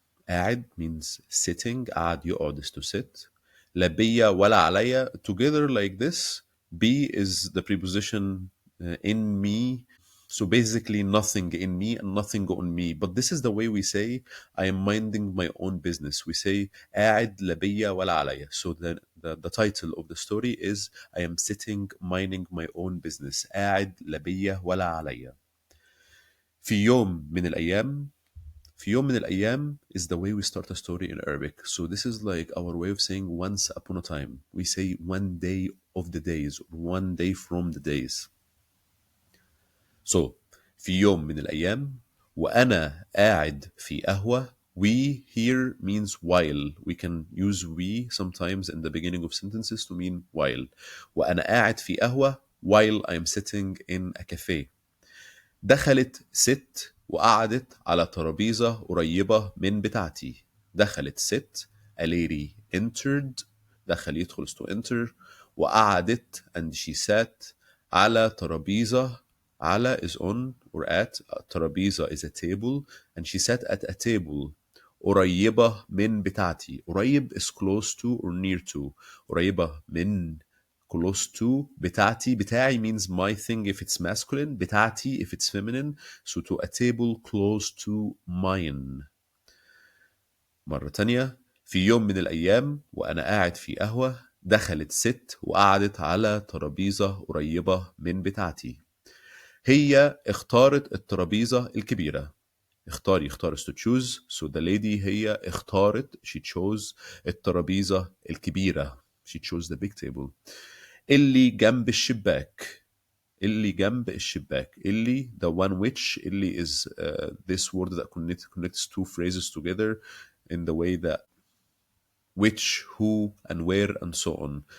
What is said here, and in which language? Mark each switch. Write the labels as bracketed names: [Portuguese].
[English] قاعد means sitting. قاعد يقعد is to sit. [Arabic] لبيا ولا عليا. [English] Together like this. Be is the preposition in me. So basically nothing in me and nothing on me. But this is the way we say I am minding my own business. We say [Arabic] قاعد لبيا ولا عليا. [English] So the title of the story is I am sitting minding my own business. [Arabic] قاعد لبيا ولا عليا. في يوم من الأيام. في يوم من الأيام [English] is the way we start a story in Arabic. So this is like our way of saying once upon a time. We say one day of the days, or one day from the days. [Arabic] So في يوم من الأيام وأنا قاعد في قهوة. [English] We here means while. We can use we sometimes in the beginning of sentences to mean while. [Arabic] وأنا قاعد في قهوة [English] while I'm sitting in a cafe. [Arabic] دخلت ست وقعدت على ترابيزة قريبة من بتاعتي. دخلت ست, [English] a lady entered. دخل يدخل is to enter. وقعدت and she sat [Arabic] على ترابيزة. [English] على is on or at. ترابيزة is a table, and she sat at a table [Arabic] قريبة من بتاعتي. [English] قريب is close to or near to. قريبة من close to. بتاعتي, بتاعي means my thing if it's masculine, بتاعتي if it's feminine. So to a table close to mine. [Arabic] مرة تانية: في يوم من الأيام وأنا قاعد في قهوة دخلت ست وقعدت على ترابيزة قريبة من بتاعتي. هي اختارت الترابيزة الكبيرة. [English] اختار is to choose. So the lady [Arabic] هي اختارت, [English] she chose [Arabic] الترابيزة الكبيرة. [English] She chose the big table. [Arabic] اللي جنب الشباك. اللي جنب الشباك. [English] اللي, the one which. اللي is this word that connects two phrases together in the way that which, who, and where, and so on.